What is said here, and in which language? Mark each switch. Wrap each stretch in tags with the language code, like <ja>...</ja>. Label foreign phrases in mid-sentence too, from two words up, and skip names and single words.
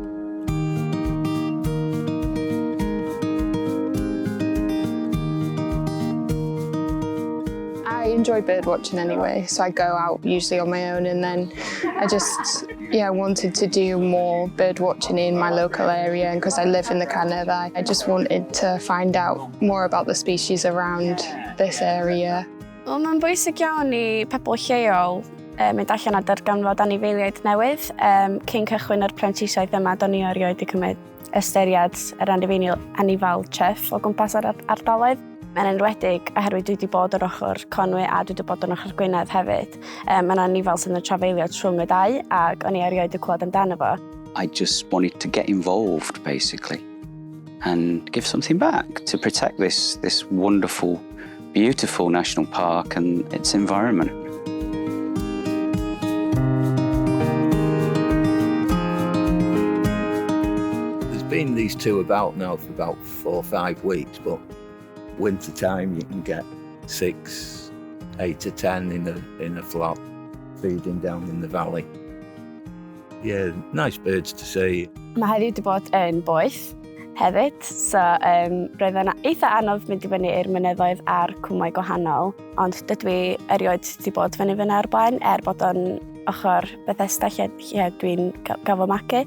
<en>I enjoy bird watching anyway, so I go out usually on my own, and then I just wanted to do more bird watching in my local area, and because I live in the Canedd, I just wanted to find out more about the species around this area.</en> <cy>Wel, mae'n bwysig iawn i pobl lleol mynd allan a darganfod anifeiliaid newydd. Cyn cychwyn yr prentisiaeth yma, do'n i erioed wedi cymryd ystyried yr anifal chyff o gwmpas yr ardaloedd. Mae'n enwedig oherwydd dwi wedi bod o'r ochr Conwy a dwi wedi bod o'r ochr Gwynedd hefyd. Mae'n anifal sydd yn trafeilio trwng y dau, ac o'n i erioed wedi clywed amdano fo.</cy> <en>I just wanted to get involved, basically, and give something back to protect this wonderful, beautiful national park and its environment. There's been these two about now for about 4 or 5 weeks, but winter time you can get 6, 8 to 10 in a flock feeding down in the valley. Yeah, nice birds to see.</en> <cy>Mae heddiw wedi bod yn boeth hefyd, so roedd yn eitha anodd mynd i fyny i'r mynyddoedd a'r cwmau gwahanol, ond dydw i erioed wedi bod fyny ar blaen, bod o'n ochr Bethesda lle dwi'n gael fy magu.</cy>